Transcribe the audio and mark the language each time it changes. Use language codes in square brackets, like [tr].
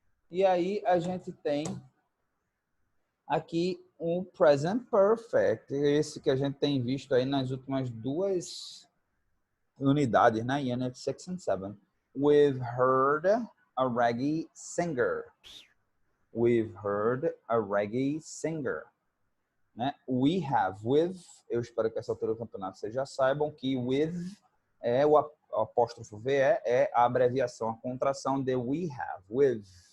[pt] E aí a gente tem aqui um present perfect. Esse que a gente tem visto aí nas últimas duas unidades, né? [en] Unit 6 and 7. We've heard a reggae singer. We've heard a reggae singer. [pt] Né? [en] We have, [pt] with, eu espero que essa altura do campeonato vocês já saibam que with é o apóstrofo V é a abreviação, a contração de we have, with.